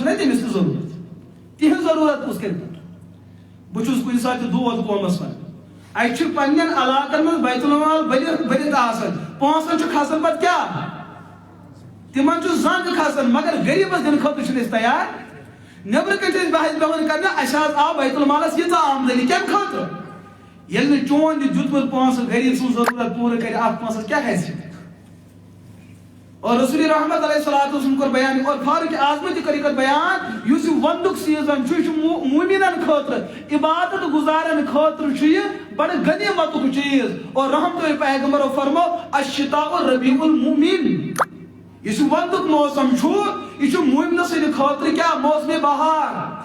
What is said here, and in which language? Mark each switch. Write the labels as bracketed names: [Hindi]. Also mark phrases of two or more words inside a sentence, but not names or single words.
[Kashmiri] چھُنہ تٔمِس تہِ ضروٗرت تِہنٛز ضروٗرت کُس کرِ بہٕ چھُس کُنہِ ساتہٕ تہِ دود قومس منٛز اَتہِ چھُ پننٮ۪ن علاقن منٛز بیت المال بٔرِتھ آسان پونٛسن چھُ کھسان پتہٕ کیٛاہ تِمن چھُ زنٛگ کھسان مگر غریٖبس دِنہٕ خٲطرٕ چھِنہٕ أسۍ تیار نیبرٕ کنۍ چھِ أسۍ بحث پیوان کرنہِ اَسہِ حظ آو بیت المالس ییٖژاہ آمدنی کمہِ خٲطرٕ ییٚلہِ نہٕ چون یہِ دیُتمُت پونٛسہٕ غریٖب سٕنٛز ضروٗرت پوٗرٕ کرِ اتھ پونٛسس کیٛاہ گژھِ اور رسول رحمت [Arabic] علیہ الصلوۃ والسلام [Kashmiri] کوٚر بیان اور فاروق اعظمن تہِ کٔر یہِ کتھ بیان یُس یہِ ونٛدُک سیٖزن چھُ یہِ چھُ موٗمِنن خٲطرٕ عبادت گُزارن خٲطرٕ چھُ یہِ بڑٕ غنیٖمتُک چیٖز اور رحمتُ پیغمبرو فرموو [Arabic] الشتاء ربیع المؤمن [Kashmiri] یُس یہِ ونٛدُک موسم چھُ یہِ چھُ موٗمنہٕ سٕنٛدِ خٲطرٕ کیٛاہ موسمِ بہار